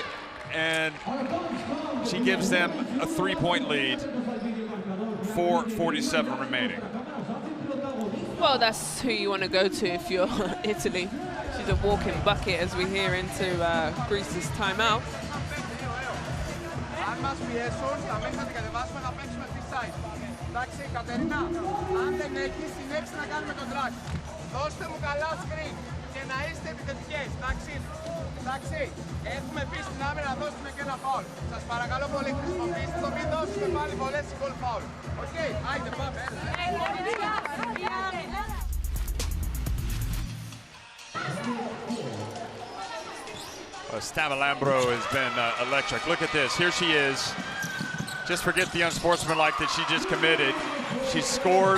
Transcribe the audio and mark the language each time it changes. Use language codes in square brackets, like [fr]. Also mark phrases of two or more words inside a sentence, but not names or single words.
[en] And she gives them a 3-point lead. 4:47 remaining. Well, that's who you want to go to if you're Italy. She's a walking bucket as we hear into Greece's timeout. [el] Αν μας πιέσουν, θα μέχρι να την κατεβάσουμε να παίξουμε [en] free side. [el] Εντάξει, Κατερίνα, αν δεν έχεις, συνέχισε να κάνουμε τον drag. Δώστε μου καλά screen και να είστε επιθετικές, εντάξει. Εντάξει, έχουμε πει στην άμυνα να δώσουμε και ένα φάουλ. Σας παρακαλώ πολύ, χρησιμοποιήστε το, μην δώσουμε πάλι πολλές γκολ φάουλ. Οκ, άιντε πάμε. [en] Stamalambro has been electric. Look at this. Here she is. Just forget the unsportsmanlike that she just committed. She scores.